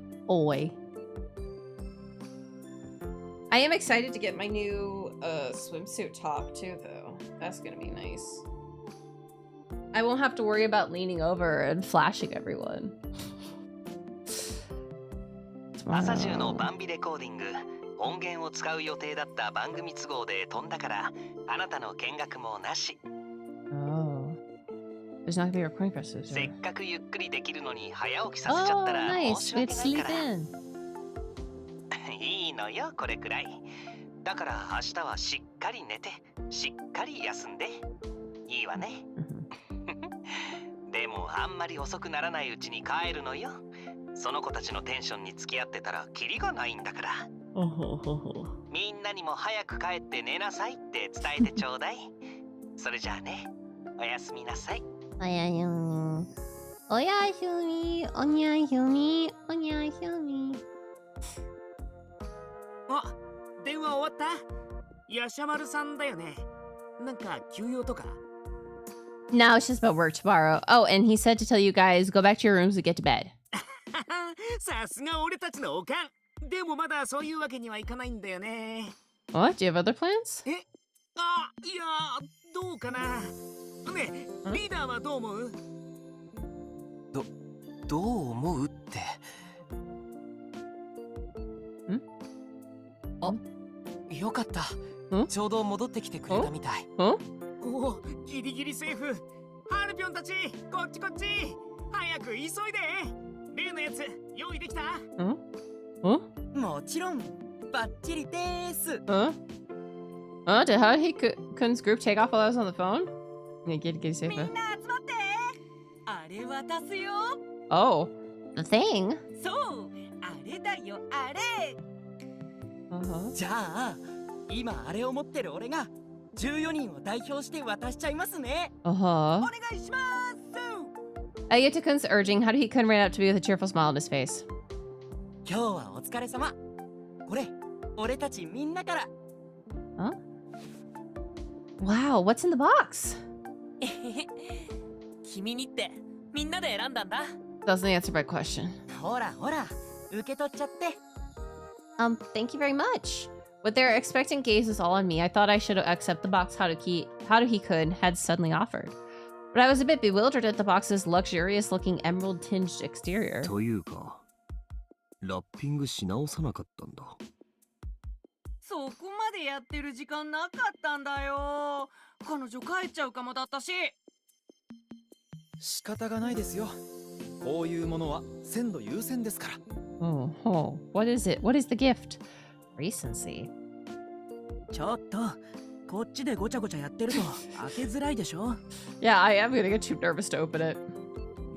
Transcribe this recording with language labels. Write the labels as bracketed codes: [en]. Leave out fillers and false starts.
[en] Oi. I am excited to get my new swimsuit top too, though. That's gonna be nice. I won't have to worry about leaning over and flashing everyone. [ja] 朝中のバンビレコーディング、音源を使う予定だった番組都合で飛んだから、あなたの見学もなし。 Oh. [en] There's not gonna be a recording process. [ja] せっかくゆっくりできるのに早起きさせちゃったら申し訳ないから。いいのよ、これくらい。だから明日はしっかり寝て、しっかり休んで。いいわね。でもあんまり遅くならないうちに帰るのよ。その子たちのテンションに付き合ってたらキリがないんだから。みんなにも早く帰って寝なさいって伝えてちょうだい。それじゃあね、おやすみなさい。おやすみ。おやすみ。おにゃすみ。おにゃすみ。あ、電話終わった？ヤシャマルさんだよね。なんか休養とか [en] No, it's just about work tomorrow. Oh, and he said to tell you guys, go back to your rooms and get to bed. [ja] さすが俺たちのおかん。でもまだそういうわけにはいかないんだよね。 [en] What? Do you have other plans? [ja] え？あ、いや、どうかな。ね、リーダーはどう思う？どう思うって。あ、よかった。ちょうど戻ってきてくれたみたい。おお、ギリギリセーフ。ハルピョンたち、こっちこっち。早く急いで。例のやつ用意できた？もちろん、バッチリです。 [en] Did Kun's group take off while I was on the phone? Yeah, get safe. [ja] みんな集まって。あれ渡すよ。 [en] Oh, the thing? [ja] そう、あれだよ、あれ。じゃあ、今あれを持ってる俺が14人を代表して渡しちゃいますね。お願いします。 [en] Ayata Kun's urging, how did Kun ran up to me with a cheerful smile on his face? [ja] 今日はお疲れ様。これ、俺たちみんなから。 [en] Huh? Wow, what's in the box? [ja] 君にってみんなで選んだんだ。 [en] Doesn't answer my question. [ja] ほらほら、受け取っちゃって。 [en] Thank you very much. With their expectant gazes all on me, I thought I should accept the box Haruhi could had suddenly offered. But I was a bit bewildered at the box's luxurious-looking emerald-tinged exterior. [ja] というか、ラッピングし直さなかったんだ。そこまでやってる時間なかったんだよ。彼女帰っちゃうかもだったし。仕方がないですよ。こういうものは鮮度優先ですから。 [en] Oh, what is it? What is the gift? Recency. [ja] ちょっと、こっちでごちゃごちゃやってると開けづらいでしょ。 [en] Yeah, I am gonna get too nervous to open it.